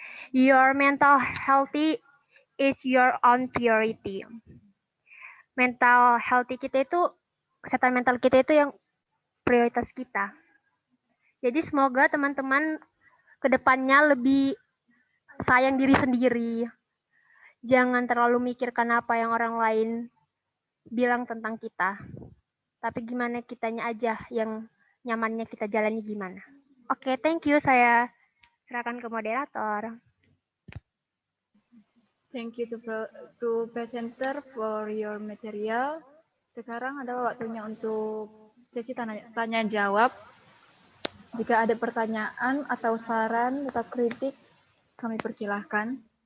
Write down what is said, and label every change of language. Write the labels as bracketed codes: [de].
[en] Your mental healthy is your own priority. [id] Mental healthy kita itu, kesehatan mental kita itu yang prioritas kita. Jadi semoga teman-teman kedepannya lebih sayang diri sendiri. Jangan terlalu mikirkan apa yang orang lain bilang tentang kita. Tapi gimana kitanya aja yang nyamannya kita jalani gimana. Oke, thank you. Saya serahkan ke moderator. [en] Thank you to presenter for your material. [id] Sekarang adalah waktunya untuk sesi tanya jawab. Jika ada pertanyaan atau saran atau kritik, kami persilahkan.